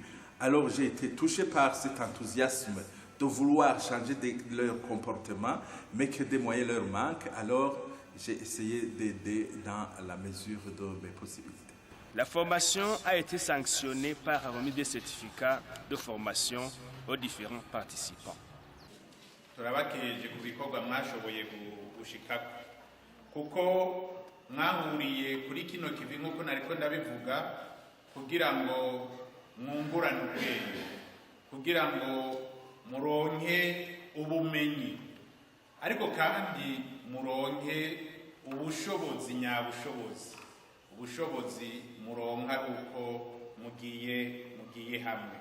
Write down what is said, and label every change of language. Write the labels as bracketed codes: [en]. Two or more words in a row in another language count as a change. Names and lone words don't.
[fr] Alors j'ai été touché par cet enthousiasme de vouloir changer leur comportement, mais que des moyens leur manquent. Alors j'ai essayé d'aider dans la mesure de mes possibilités. La formation a été sanctionnée par la remise des certificats de formation aux différents participants. [rn] Turabakeje ku bikorwa mwashoboye gushikako kuko mwahuriye kuri kino kivi nk'uko nariko ndabivuga kugira ngo mwungurane ubwenge, kugira ngo muronke ubumenyi, ariko kandi muronke ubushobozi nyabushobozi, ubushobozi muronka uko mugiye hamwe.